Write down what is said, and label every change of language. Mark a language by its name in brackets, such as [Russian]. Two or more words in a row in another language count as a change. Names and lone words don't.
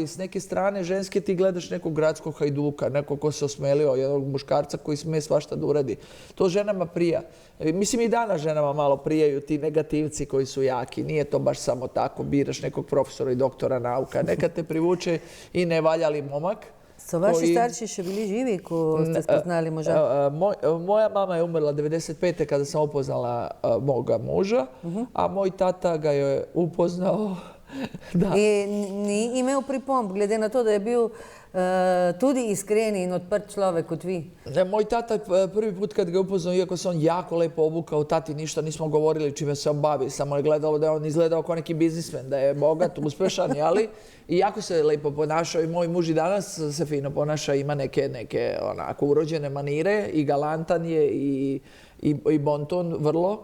[Serbian] S neke strane ženske ti gledaš nekog gradskog hajduka, nekog ko se osmelio, jednog muškarca koji sme svašta da uradi. To ženama prija. Mislim i danas ženama malo prijaju ti negativci koji su jaki. Nije to baš samo tako, biraš nekog profesora i doktora nauka. Nekad te privuče i nevaljali momak. [Slovenian] So vaši starši še bili živi, ko ste spoznali moža? [Serbian] Moja mama je umrla 1995. kada sam upoznala moga muža, a moj tata ga je upoznao [Slovenian] In ni imel pripomb, glede na to, da je bil tudi iskreni in odprt človek kot vi. [Serbian] Moj tata prvi put kad ga upoznao, iako se on jako lepo obukao, tati ništa nismo govorili čime se on bavi, samo je gledalo da je on izgledao kao neki biznismen, da je bogat, uspešan, ali i jako se lepo ponašao i moj muž i danas se fino ponaša, ima neke onako urođene manire i galantan je i bonton vrlo.